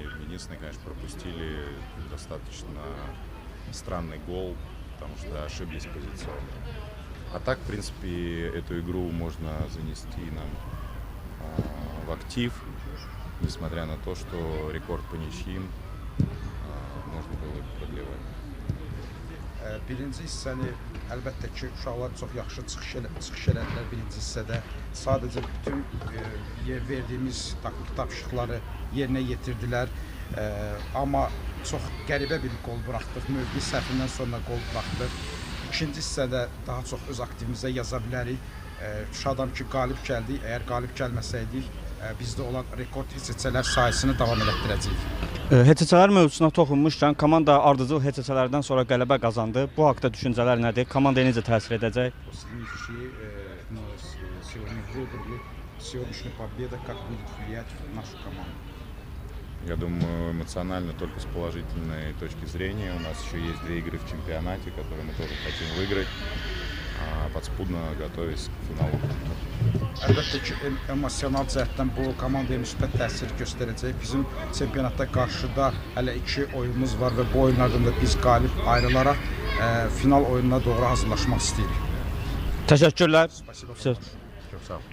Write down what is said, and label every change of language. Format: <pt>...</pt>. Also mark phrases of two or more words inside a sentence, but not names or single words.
<ru>Единственное, конечно, пропустили достаточно странный гол, потому что ошиблись позиционно. А так, в принципе, эту игру можно занести нам в актив, несмотря на то, что рекорд по ничьим можно было продлевать.</ru> <az>Birinci hissəni əlbəttə ki, uşaqlar çox yaxşı çıxış elədilər birinci hissədə. Sadəcə bütün verdiyimiz taktik tapşırıqları yerinə yetirdilər. Amma çox qəribə bir qol buraxdıq. Mövqe səhvindən sonra qol buraxdıq. İkinci hissədə daha çox öz aktivimizə yaza bilərik. Şadam ki, qalib gəldik. Əgər qalib gəlməsəydik, bizdə olan rekord heçələr sayısını davam elətdirəcəyik. HÇÇ-lər mövzusuna toxunmuşkən, komanda ardıcıl HÇÇ-lərdən sonra qələbə qazandı. Bu haqda düşüncələr nədir? Komandaya necə təsir edəcək?</az> <ru>Сегодняшняя победа как будет влиять на нашу команду? Я думаю, эмоционально только с положительной точки зрения. У нас еще есть 2 игры в чемпионате, которые мы тоже хотим выиграть, подспудно готовясь к финалу.</ru> <az>Əlbəttə ki, emosional cəhətdən bu komandaya müsbət təsir göstərəcək. Bizim çempionatda qarşıda hələ 2 oyunumuz var və bu oyunlardan da biz qalib ayrılaraq final oyununa doğru hazırlaşmaq istəyirik. Təşəkkürlər. Spasibo. Söz. Çok sağ ol.</az>